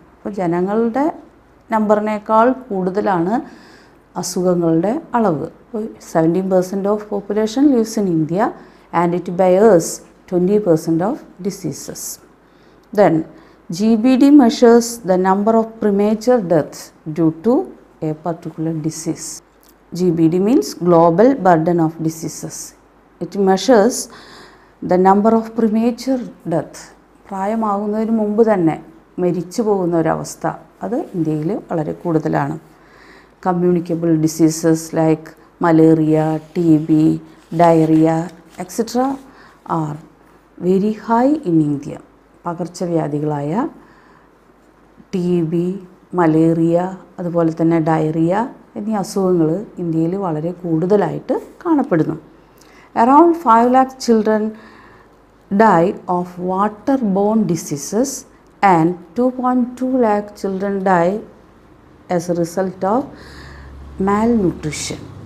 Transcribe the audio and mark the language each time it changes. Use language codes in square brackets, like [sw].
[ml] അപ്പോൾ ജനങ്ങളുടെ നമ്പറിനേക്കാൾ കൂടുതലാണ് അസുഖങ്ങളുടെ അളവ്. [en] 17% of population lives in India and it bears 20% of diseases. Then GBD measures the number of premature deaths due to a particular disease. GBD means global burden of diseases. It measures the number of premature death. [ml] പ്രായമാകുന്നതിന് മുമ്പ് തന്നെ മരിച്ചു പോകുന്ന ഒരവസ്ഥ അത് ഇന്ത്യയിൽ വളരെ കൂടുതലാണ്. [en] Communicable diseases like malaria, TB, diarrhoea etcetera are very high in India. [ml] പകർച്ചവ്യാധികളായ TB, malaria, അതുപോലെ തന്നെ ഡയറിയ എന്നീ അസുഖങ്ങൾ ഇന്ത്യയിൽ വളരെ കൂടുതലായിട്ട് കാണപ്പെടുന്നു. [en] Around 5 lakh children die of waterborne diseases and 2.2 lakh children die as a result of malnutrition.